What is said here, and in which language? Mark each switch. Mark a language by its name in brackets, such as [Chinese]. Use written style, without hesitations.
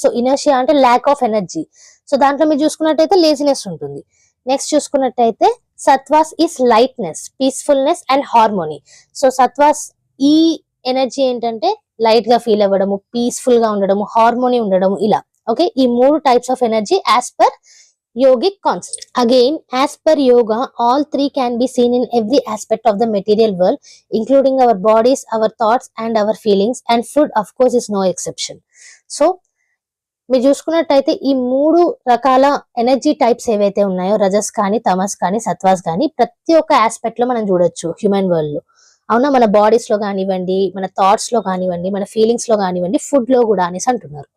[Telugu] So inertia అంటే lack of energy. So దాంట్లో మీరు చూసుకున్నట్టయితే లేజినెస్ ఉంటుంది. [English] Next చూసుకున్నట్టయితే sattvas is lightness, peacefulness and harmony. [Telugu] So సత్వాస్ ఈ ఎనర్జీ ఏంటంటే లైట్ గా ఫీల్ అవ్వడము, పీస్ఫుల్ గా ఉండడము, హార్మోనీ ఉండడము, ఇలా. [English] Okay, ఈ 3 types of energy as per yogic concept. Again, as per yoga, all 3 can be seen in every aspect of the material world, including our bodies, our thoughts and our feelings, and food of course is no exception. [Telugu] So మీరు చూసుకున్నట్టయితే ఈ 3 రకాల energy types ఏవైతే ఉన్నాయో, రజస్ కానీ, తమస్ కానీ, సత్వాస్ కానీ, ప్రతి ఒక్క ఆస్పెక్ట్ లో మనం చూడొచ్చు హ్యూమన్ వరల్డ్ లో. అవునా, మన బాడీస్ లో కానివ్వండి, మన థాట్స్ లో కానివ్వండి, మన ఫీలింగ్స్ లో కానివ్వండి, ఫుడ్ లో కూడా అనేసి అంటున్నారు.